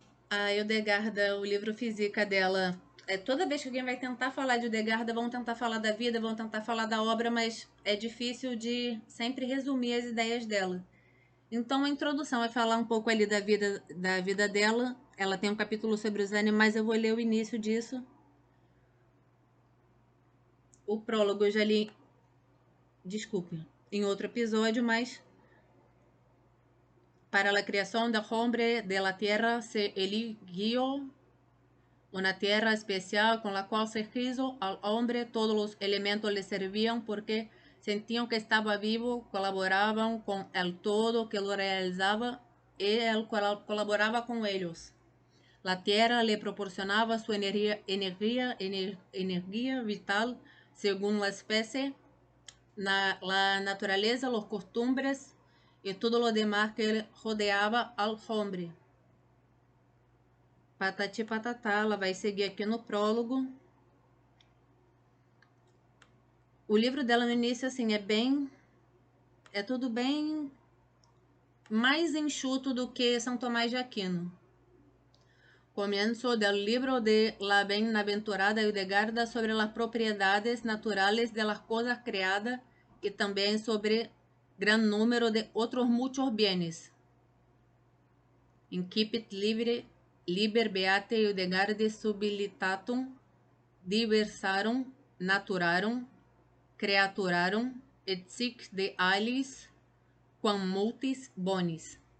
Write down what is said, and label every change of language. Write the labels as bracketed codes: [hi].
[pt] A Hildegarda, o livro Física dela, toda vez que alguém vai tentar falar de Hildegarda, vão tentar falar da vida, vão tentar falar da obra, mas é difícil de sempre resumir as ideias dela. Então, a introdução vai falar um pouco ali da vida dela. Ela tem um capítulo sobre os animais, eu vou ler o início disso. O prólogo eu já li, desculpe, em outro episódio, mas [es] para la creación del hombre de la tierra se eligió una tierra especial con la cual se hizo al hombre. Todos los elementos le servían porque sentían que estaba vivo, colaboraban con el todo que lo realizaba y él colaboraba con ellos. La tierra le proporcionaba su energía vital según la especie, la naturaleza, los costumbres y todo lo demás que rodeava al hombre. [pt] Patati patatá, ela vai seguir aqui no prólogo. O livro dela no início, assim, é tudo bem mais enxuto do que São Tomás de Aquino. [es] Comienzo del libro de la bienaventurada Hildegarda sobre las propiedades naturales de las cosas creadas y también sobre gran número de otros muchos bienes. [la] Incipit liber beate Hildegarde subtilitatum diversarum naturarum creaturarum et sic de aliis quam multis bonis.